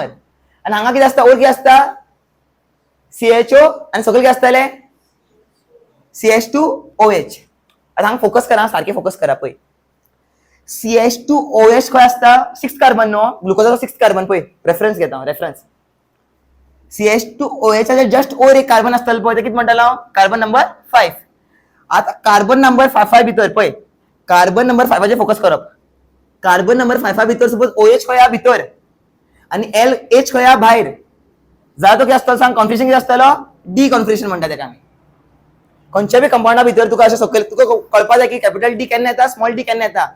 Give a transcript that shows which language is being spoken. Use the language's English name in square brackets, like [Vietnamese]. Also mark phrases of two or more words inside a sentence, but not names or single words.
[Konkani] आणि हांगा कितें आसता? ओर कितें आसता? CHO आणि सकयल कितें आसतले? CH2OH. आता हांगा फोकस करा, सारखे फोकस करा पळय. CH2OH खंय आसता? 6 कार्बन न्हू. ग्लुकोजाचो 6 कार्बन पळय. रेफरन्स घेता रेफरन्स. CH2OH जस्ट ओर एक कार्बन आसतलो पळय ते कितें म्हणटालो? [English] carbon number [Konkani] 5. आता [English] carbon number [Konkani] 5 भितर पळय. [English] carbon number [Konkani] 5 फोकस करप. [English] carbon number [Konkani] 5 भितर सपोज OH खंय हा भितर आणि LH खंय हा भायर. जाल्यार तो कितें आसतलो सांग? कॉन्फिगरेशन कितें आसतलो? [English] D configuration [Konkani] म्हणटा तेका आमी. खंयच्या बी कंपाउंडा भितर तुका अशें सकयल तुका कळपाक जाय की [English] capital D [Konkani] केन्ना येता, [English] small D [Konkani] केन्ना येता.